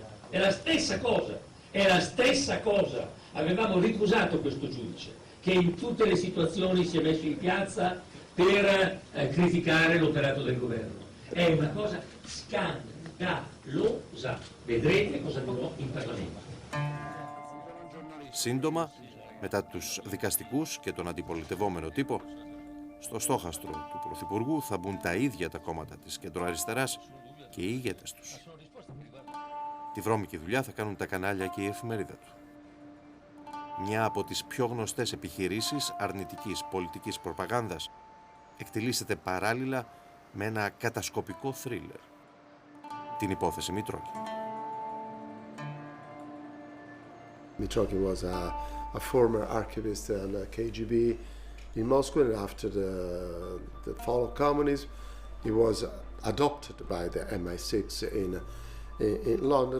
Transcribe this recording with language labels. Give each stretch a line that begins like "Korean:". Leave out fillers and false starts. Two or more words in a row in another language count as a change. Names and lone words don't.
Italian: È la stessa cosa. Avevamo ricusato questo giudice, che in tutte le situazioni si è messo in piazza per criticare l'operato del governo. È una cosa scandalosa. Vedrete cosa dirò in Parlamento.
Greek: Σύντομα, μετά τους δικαστικούς και τον αντιπολιτευόμενο τύπο, στο στόχαστρο του Πρωθυπουργού θα μπουν τα ίδια τα κόμματα της κεντροαριστεράς και οι ηγέτες τους. Τη βρώμικη δουλειά θα κάνουν τα κανάλια και η εφημερίδα του. Μια από τις πιο γνωστές επιχειρήσεις αρνητικής πολιτικής προπαγάνδας εκτελήσεται παράλληλα με ένα κατασκοπικό θρίλερ. Την υπόθεση Μητρόκιν.
English: Mitrokin was a former archivist in KGB in Moscow, and after the fall of communism, he was adopted by the MI6 in London.